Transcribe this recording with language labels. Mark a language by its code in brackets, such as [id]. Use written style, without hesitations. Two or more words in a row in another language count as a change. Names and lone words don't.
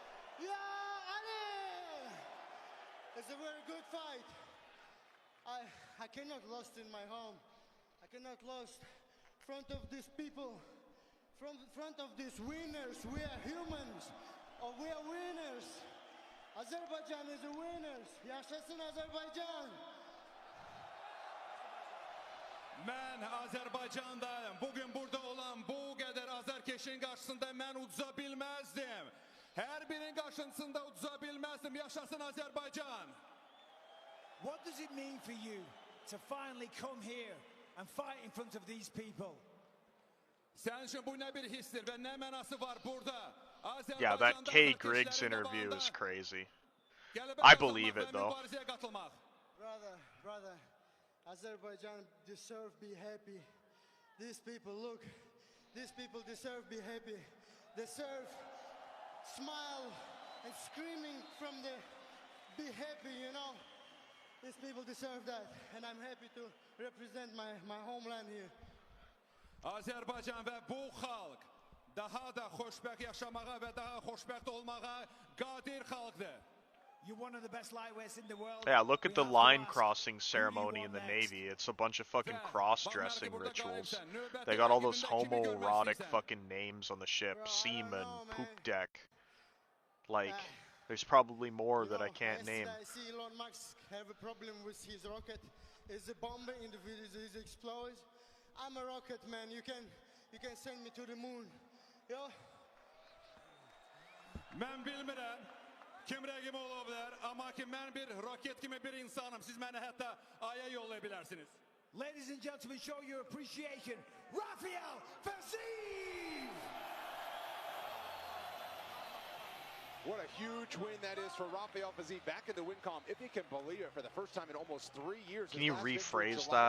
[en] It's a very good fight. I cannot lost in my home. I cannot lost front of these people, front of these winners. We are humans, or we are winners. Azerbaijan is the winners. [az] Yaşasın Azerbaijan. Mən Azərbaycandayım. Bugün burada olan bu qədər azərkeşin qarşısında mən uduza bilməzdim. Hər birinin qarşısında uduza bilməzdim. Yaşasın Azərbaycan. [en] What does it mean for you to finally come here and fight in front of these people? [az] Sənin üçün bu nə bir hissdir və nə mənası var burada? [en] Yeah, that Kay Griggs interview is crazy. I believe it though. Brother, Azerbaijan deserve be happy. These people, look, these people deserve be happy. Deserve smile and screaming from the be happy, you know. These people deserve that, and I'm happy to represent my homeland here. [az] Azərbaycan və bu xalq daha da xoşbəxt yaşamağa və daha xoşbəxt olmağa qadir xalqdır. [en] You're one of the best lightweights in the world. Yeah, look at the line crossing ceremony in the Navy. It's a bunch of fucking cross-dressing rituals. They got all those homoerotic fucking names on the ship. Seaman, poop deck. Like, there's probably more that I can't name. I see Elon Musk have a problem with his rocket. Is a bomb in the video is explodes. I'm a rocket man. You can send me to the moon. Yo. [az] Mən bilmirəm kim rəqib ola bilər, amma ki mən bir roket kimi bir insanım. Siz məni hətta aya yollaya bilərsiniz. [en] Ladies and gentlemen, show your appreciation. Rafael Fiziev! What a huge win that is for Rafael Fiziev back in the win column, if you can believe it, for the first time in almost 3 years. Can you rephrase that?